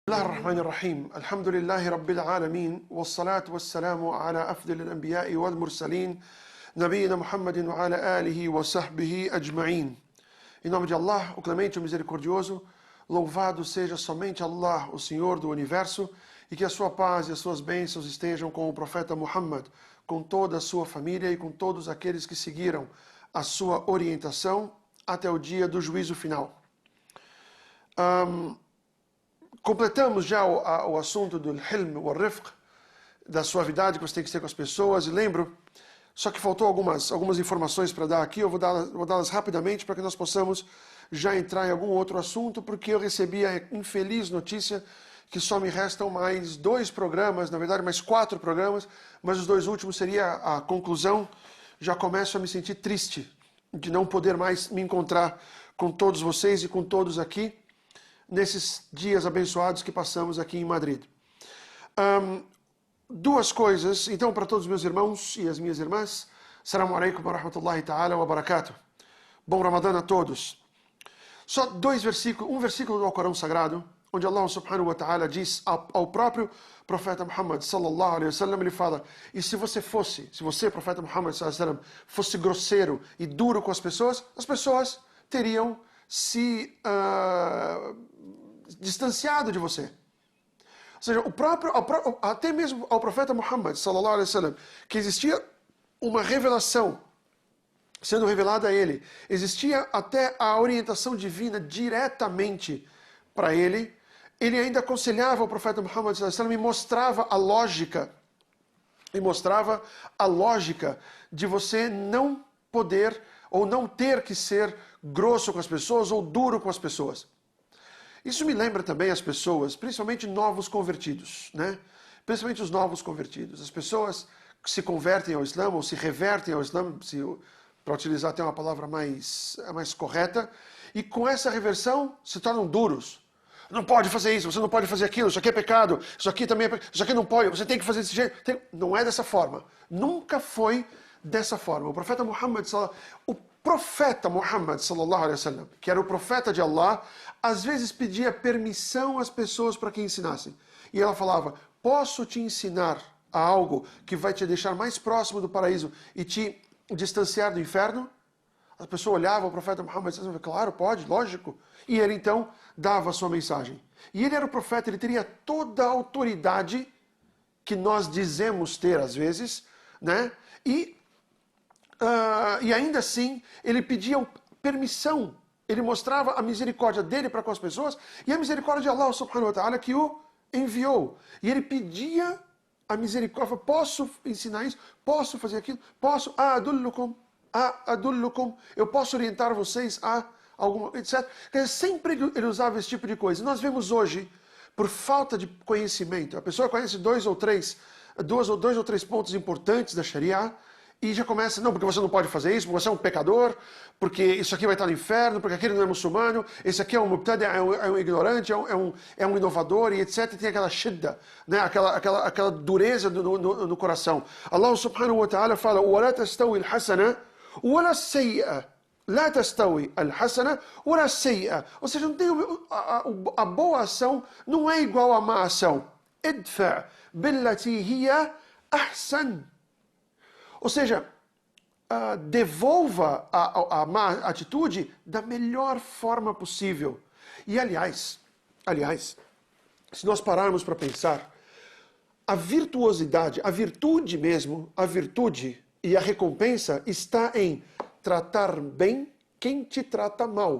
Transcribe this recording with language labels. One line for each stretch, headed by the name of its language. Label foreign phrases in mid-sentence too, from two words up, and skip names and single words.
Arabic: الله الرحمن الرحيم الحمد لله رب العالمين والصلاة والسلام على أفضل الأنبياء والمرسلين نبينا محمد وعلى آله وصحبه أجمعين.
Portuguese: Em nome de Allah, o clemente e o misericordioso, louvado seja somente Allah, o Senhor do Universo, e que a sua paz e as suas bênçãos estejam com o profeta Muhammad, com toda a sua família e com todos aqueles que seguiram a sua orientação até o dia do juízo final. Completamos já o assunto do
Arabic: حلم ورفق,
Portuguese: da suavidade que você tem que ter com as pessoas, e lembro, só que faltou algumas informações para dar aqui, eu vou dá-las rapidamente para que nós possamos já entrar em algum outro assunto, porque eu recebi a infeliz notícia que só me restam mais 2 programas, na verdade mais 4 programas, mas os 2 últimos seria a conclusão. Já começo a me sentir triste de não poder mais me encontrar com todos vocês e com todos aqui, nesses dias abençoados que passamos aqui em Madrid. 2 coisas, então, para todos os meus irmãos e as minhas irmãs.
Arabic: السلام عليكم ورحمة الله تعالى وبركاته.
Portuguese: Bom Ramadã a todos. Só 2 versículos, um versículo do Alcorão Sagrado, onde Allah
Arabic: سبحانه وتعالى
Portuguese: diz ao próprio profeta Muhammad
Arabic: صلى الله عليه وسلم,
Portuguese: ele fala: e se você, profeta Muhammad
Arabic: صلى الله عليه وسلم,
Portuguese: fosse grosseiro e duro com as pessoas teriam se distanciado de você. Ou seja, até mesmo ao profeta Muhammad
Arabic: صلى الله عليه وسلم,
Portuguese: que existia uma revelação sendo revelada a ele, existia até a orientação divina diretamente para ele, ele ainda aconselhava o profeta Muhammad
Arabic: صلى الله عليه وسلم
Portuguese: e mostrava a lógica de você não poder ou não ter que ser grosso com as pessoas ou duro com as pessoas. Isso me lembra também as pessoas, principalmente novos convertidos, né? Principalmente os novos convertidos. As pessoas que se convertem ao Islã ou se revertem ao Islã, para utilizar até uma palavra mais correta, e com essa reversão se tornam duros. Não pode fazer isso, você não pode fazer aquilo, isso aqui é pecado, isso aqui também é pecado, isso aqui não pode, você tem que fazer desse jeito. Não é dessa forma. Nunca foi dessa forma. O profeta Muhammad
Arabic: صلى الله عليه وسلم,
Portuguese: que era o profeta de Allah, às vezes pedia permissão às pessoas para que ensinassem. E ela falava: posso te ensinar a algo que vai te deixar mais próximo do paraíso e te distanciar do inferno? A pessoa olhava o profeta Muhammad
Arabic: صلى الله عليه وسلم:
Portuguese: claro, pode, lógico. E ele então dava a sua mensagem. E ele era o profeta, ele teria toda a autoridade que nós dizemos ter às vezes, né? E ainda assim, ele pedia permissão, ele mostrava a misericórdia dele para com as pessoas e a misericórdia de Allah
Arabic: سبحانه وتعالى
Portuguese: que o enviou. E ele pedia a misericórdia: posso ensinar isso? Posso fazer aquilo? Posso? Adullukum, eu posso orientar vocês a alguma, etc. Quer dizer, sempre ele usava esse tipo de coisa. Nós vemos hoje, por falta de conhecimento, a pessoa conhece 2 ou 3 pontos importantes da Sharia, e já começa: não, porque você não pode fazer isso, porque você é um pecador, porque isso aqui vai estar no inferno, porque aquele não é muçulmano, esse aqui é um mubtadi', é um ignorante, é um inovador, e etc. E tem aquela shidda, né? aquela dureza no coração.
Arabic: الله سبحانه وتعالى fala: وَلَا تَسْتَوِي الْحَسَنَةِ وَلَا السَّيِّئَةِ لَا تَسْتَوِي الْحَسَنَةِ وَلَا السَّيِّئَةِ.
Portuguese: Ou seja, não tem a boa ação não é igual à má ação.
Arabic: ادفع بالتي هي أحسن.
Portuguese: Ou seja, devolva a má atitude da melhor forma possível. E aliás, se nós pararmos para pensar, a virtuosidade, a virtude mesmo, a virtude e a recompensa está em tratar bem quem te trata mal.